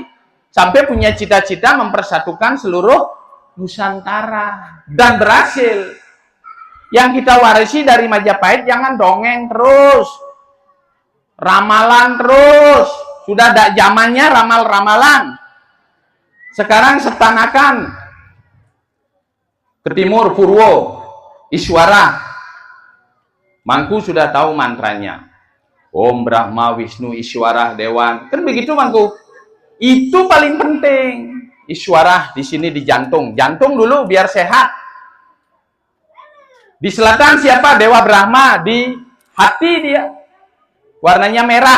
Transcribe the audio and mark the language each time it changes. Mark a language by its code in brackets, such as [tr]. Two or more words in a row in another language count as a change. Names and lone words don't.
[id] Sampai punya cita-cita mempersatukan seluruh Nusantara. Dan berhasil. Yang kita warisi dari Majapahit jangan dongeng terus. Ramalan terus. Sudah ada zamannya ramal-ramalan. Sekarang setanakan. Ke timur Purwo, Iswara. Mangku sudah tahu mantranya. Om Brahma Wisnu Iswara Dewan. Kan begitu Mangku. Itu paling penting. Iswara di sini di jantung. Jantung dulu biar sehat. Di selatan siapa? Dewa Brahma. Di hati dia. Warnanya merah.